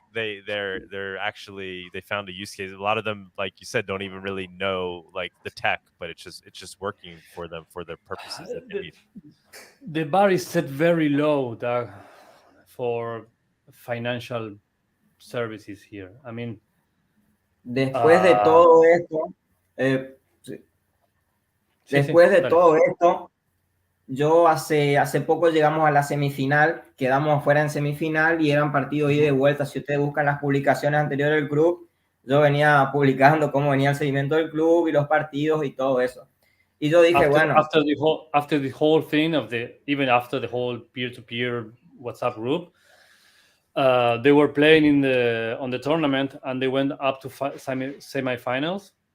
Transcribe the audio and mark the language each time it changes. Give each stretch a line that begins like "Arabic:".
English: they're actually, they found a use case. A lot of them, like you said, don't even really know like the tech, but it's just working for them for the purposes that they need. The bar is set very low, Doug, for financial services here. I mean,
Spanish: después de todo esto, todo esto, yo hace poco llegamos a la semifinal, quedamos afuera en semifinal y eran partidos ida y de vuelta. Si ustedes buscan las publicaciones anteriores del club, yo venía publicando cómo venía el seguimiento del club y los partidos y todo eso. Y yo dije,
English: after the whole thing even after the whole peer-to-peer WhatsApp group, they were playing on the tournament and they went up to semifinals.